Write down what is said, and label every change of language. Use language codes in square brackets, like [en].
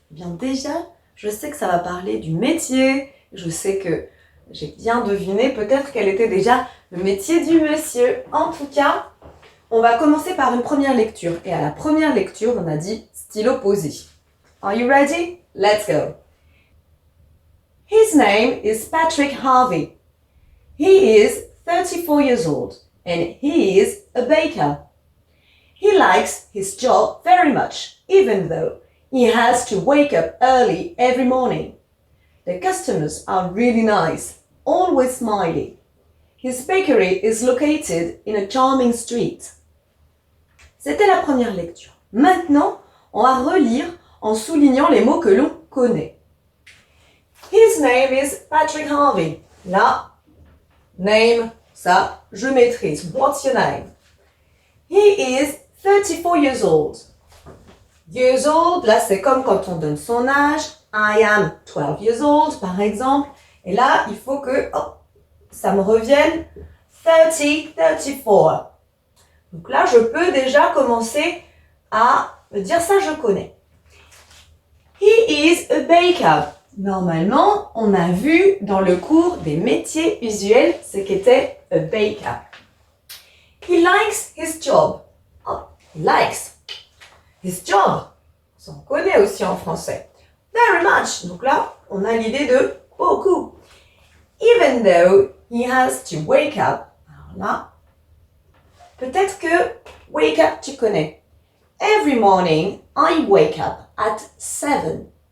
[fr] Eh bien, déjà, je sais que ça va parler du métier, je sais que j'ai bien deviné peut-être quel était déjà le métier du monsieur. En tout cas, on va commencer par une première lecture. Et à la première lecture, on a dit stylo posé. [en] Are you ready? Let's go. His name is Patrick Harvey. He is 34 years old and he is a baker. He likes his job very much, even though he has to wake up early every morning. The customers are really nice, always smiley. His bakery is located in a charming street. [fr] C'était la première lecture. Maintenant, on va relire en soulignant les mots que l'on connaît. [en] His name is Patrick Harvey. [fr] Là, name, ça, je maîtrise. [en] What's your name? He is 34 years old. [fr] Years old, là, c'est comme quand on donne son âge. [en] I am 12 years old, [fr] par exemple. Et là, il faut que ça me revienne 30, 34. Donc là, je peux déjà commencer à me dire ça, je connais. [en] He is a baker. [fr] Normalement, on a vu dans le cours des métiers usuels ce qu'était a baker. [en] He likes his job. Oh, he likes his job. [fr] On s'en connaît aussi en français. [en] Very much. [fr] Donc là, on a l'idée de beaucoup. [en] Even though he has to wake up. [fr] Alors là, peut-être que wake up, tu connais. [en] Every morning, I wake up at 7.